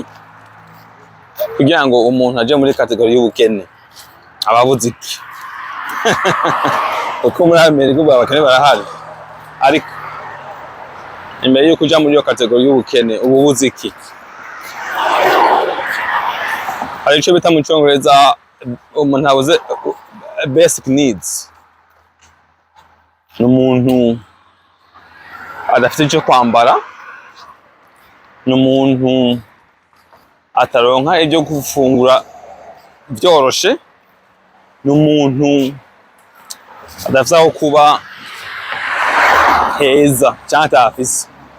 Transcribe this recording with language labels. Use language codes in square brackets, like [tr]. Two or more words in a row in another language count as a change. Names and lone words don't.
[rn] Kugira ngo umuntu aje muri kategori y'ubukene ababuze iki? Uko muri Amerika abakene barahari, ariko imbere yuko uja muri iyo kategori y'ubukene ububuze iki? Hari ico bita mu Congereza umuntu abuze [en] basic needs. [rn] N'umuntu adafite icyo kwambara, n'umuntu ataronka ibyo gufungura byoroshe, n'umuntu adafite aho kuba heza cyangwa atafise.